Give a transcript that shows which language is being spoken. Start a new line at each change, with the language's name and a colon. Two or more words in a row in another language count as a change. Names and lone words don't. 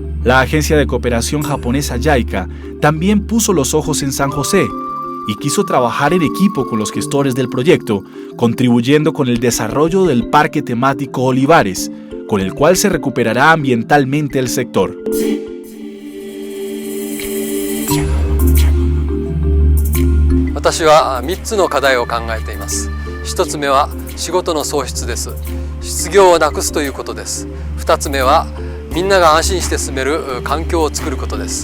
Spanish: La agencia de cooperación japonesa JICA también puso los ojos en San José y quiso trabajar en equipo con los gestores del proyecto, contribuyendo con el desarrollo del parque temático Olivares, con el cual se recuperará ambientalmente el sector.
Japanese: 私は3つの課題を考えています。1つ目は仕事の創出です。失業をなくすということです。2つ目はみんなが安心して住める環境を作ることです。